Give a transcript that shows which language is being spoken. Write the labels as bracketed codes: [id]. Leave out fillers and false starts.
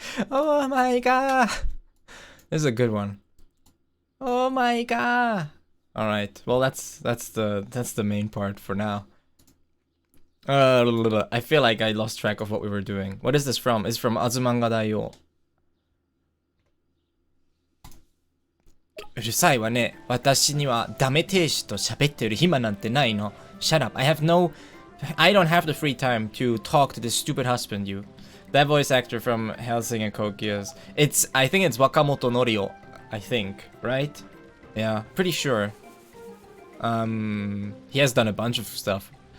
[en] Oh my god! This is a good one. Oh my god! All right. Well, that's the main part for now. I feel like I lost track of what we were doing. What is this from? It's from Azumanga Daioh. [ja] うるさいわね。私にはダメ亭主と喋ってる暇なんてないの。 [en] Shut up. I don't have the free time to talk to this stupid husband, you. That voice actor from Hellsing and Kokios. I think it's Wakamoto Norio. I think, right? Yeah, pretty sure. He has done a bunch of stuff.